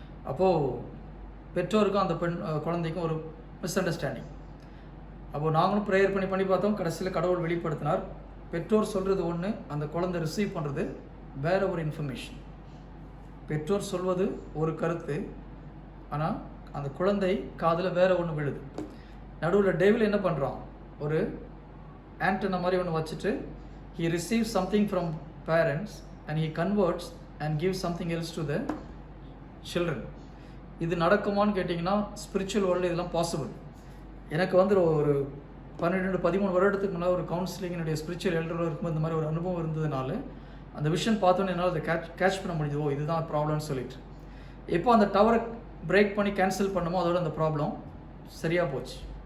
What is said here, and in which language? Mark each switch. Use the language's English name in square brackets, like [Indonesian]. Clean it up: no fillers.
[Tamil] அப்போது பெற்றோருக்கும் அந்த குழந்தைக்கும் ஒரு மிஸ் அண்டர்ஸ்டாண்டிங். அப்போது நாங்களும் ப்ரேயர் பண்ணி பார்த்தோம். கடைசியில் கடவுள் வெளிப்படுத்தினார். பெற்றோர் சொல்கிறது ஒன்று, அந்த குழந்தை ரிசீவ் பண்ணுறது வேறு ஒரு இன்ஃபர்மேஷன். பெற்றோர் சொல்வது ஒரு கருத்து, ஆனால் அந்த குழந்தை காதில் வேறு ஒன்று விழுது. நடுவில் டேவில் என்ன பண்ணுறான், ஒரு ஆண்டனா மாதிரி ஒன்று வச்சுட்டு [English] he receives something from parents and he converts and gives something else to the children. [Tamil] இது நடக்குமான்னு கேட்டிங்கன்னா ஸ்பிரிச்சுவல் வேர்ல்டு இதெல்லாம் பாசிபிள். எனக்கு ஒரு 12-13 வருடத்துக்கு முன்னாடி ஒரு கவுன்சிலிங்கினுடைய ஸ்பிரிச்சுவல் எல்டராக இருக்கும்போது இந்த மாதிரி ஒரு அனுபவம் இருந்ததுனால அந்த விஷயம் பார்த்தோன்னே என்னால் அதை கேட்ச் பண்ண முடியுது. இதுதான் ப்ராப்ளம்னு சொல்லிட்டு எப்போ அந்த டவரை பிரேக் பண்ணி கேன்சல் பண்ணுமோ அதோட அந்த ப்ராப்ளம் சரியாக போச்சு.